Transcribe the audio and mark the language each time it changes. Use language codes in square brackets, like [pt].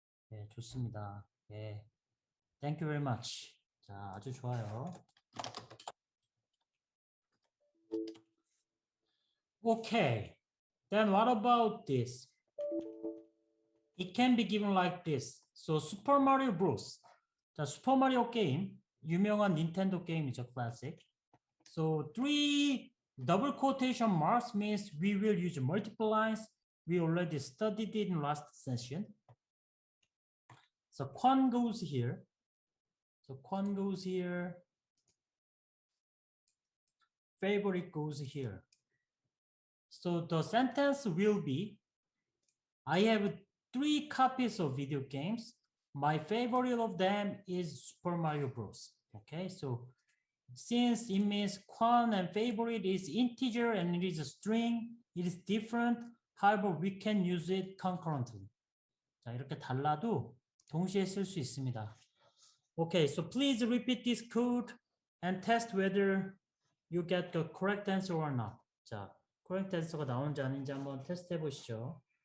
[ko] 네, 좋습니다. 네, [en] thank you very much. [ko] 자, 아주 좋아요. [en] Okay, then what about this? It can be given like this. So Super Mario Bros. [ko] 자, 슈퍼 마리오 게임 유명한 닌텐도 게임이죠, 클래식. [en] So three double quotation marks means we will use multiple lines. We already studied it in last session. So Quan goes here. So Quan goes here. Favorite goes here. So the sentence will be, I have 3 copies of video games. My favorite of them is Super Mario Bros. Okay, so since it means Quan and favorite is integer and it is a string, it is different. However, we can use it concurrently. [ko] 자, 이렇게 달라도 동시에 쓸 수 있습니다. [en] Okay, so please repeat this code and test whether you get the correct answer or not. [ko] 자, correct answer가 나오는지 아닌지 한번 테스트 해보시죠.